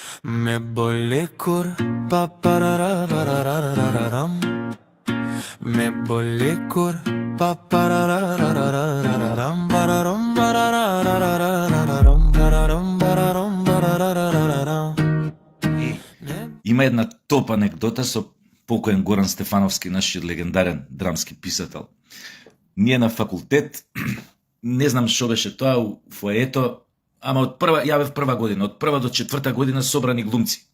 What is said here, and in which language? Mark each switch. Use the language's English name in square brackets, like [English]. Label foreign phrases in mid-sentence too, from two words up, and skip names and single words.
[Macedonian] Me bolle cor pa parararararararam. Me bolle cor pa pararararararam. Bararam bararararararam. Bararam bararam barararararam. Има една топ анекдота со покоен Горан Стефановски, нашиот легендарен драмски писател. Ние на факултет, не знам што беше тоа, у фоето, ама ја бев прва година, од прва до четврта година собрани глумци.